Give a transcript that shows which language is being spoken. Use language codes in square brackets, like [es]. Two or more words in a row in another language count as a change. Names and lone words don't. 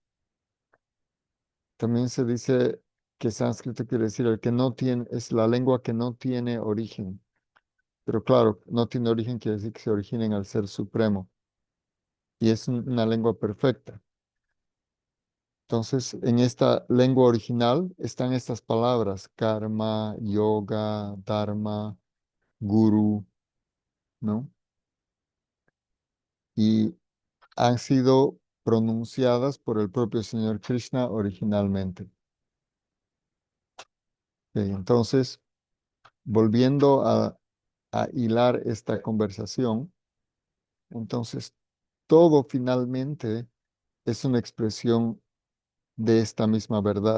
[es] También se dice que sánscrito quiere decir el que no tiene, es la lengua que no tiene origen. Pero claro, no tiene origen quiere decir que se origina en el Ser Supremo y es una lengua perfecta. Entonces, en esta lengua original están estas palabras, karma, yoga, dharma, guru, ¿no? Y han sido pronunciadas por el propio Señor Krishna originalmente. Entonces, volviendo a hilar esta conversación, entonces todo finalmente es una expresión de esta misma verdad.